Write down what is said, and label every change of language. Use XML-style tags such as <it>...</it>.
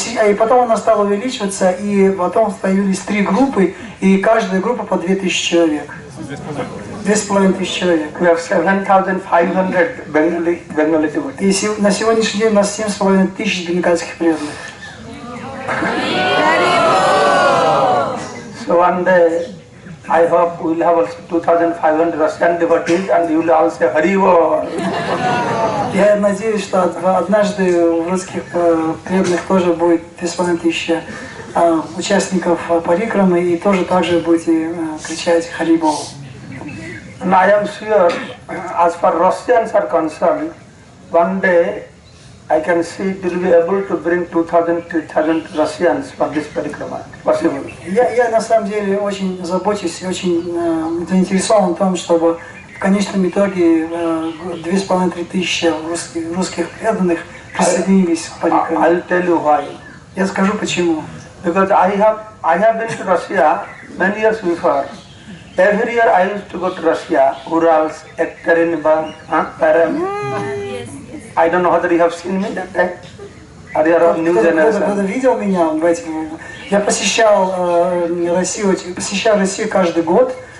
<ru>И потом она стала увеличиваться, и потом появились 3 группы, и каждая группа по 2000 человек. 2500 человек.</ru> <en>We have 7500 Bengali devotees.</en> <ru>И на сегодняшний день у нас 7500 бенгальских преданных.</ru> <en>So one day, I hope we will have also 2500 Russian devotees, and you will all say Hari Bol.</en> <ru>Я надеюсь, что однажды у русских преданных тоже будет 2500 участников парикрамы, и тоже также будете кричать Hari Bol.</ru> <en>And I am sure, as far Russians are concerned, one day I can see they will be able to bring 2000-3000 Russians for this parikrama. Possible.</en> <ru>Я на самом деле очень забочусь и очень заинтересован в том, чтобы в конечном итоге 2500-3000 русских преданных присоединились к парикраме.</ru> <en>I'll tell you why.</en> <ru>Я скажу почему.</ru> <en>Because I have been to Russia many years before. Every year I used to go to Russia, Urals, Ekaterinburg, Param. I don't know whether you have seen me that time. Or you are new generation.</en> <ru>Кто-то видел меня в этих... Я посещаю Россию каждый год.</ru>